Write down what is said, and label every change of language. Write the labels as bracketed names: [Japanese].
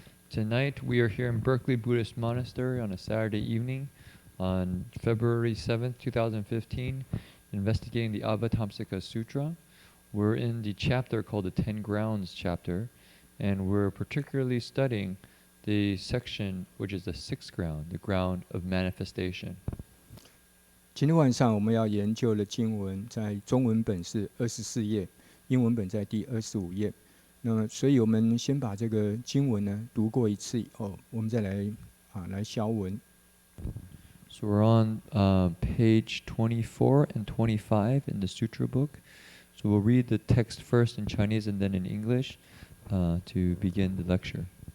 [English] Tonight we are here in Berkeley Buddhist Monastery on a Saturday evening on February 7th, 2015, investigating the Avatamsaka Sutra. We're in the chapter called the 10 Grounds chapter, and we're particularly studying the section which is the 6th ground, the ground of manifestation. [Chinese] 今天晚上我们要研究的经文，在中文本是24页，英文本在第25页。那么，所以我们先把这个经文呢读过一次以后，我们再来消文。 [English] So we're on page 24 and 25 in the Sutra book. So we'll read the text first in Chinese and then in English to begin the lecture.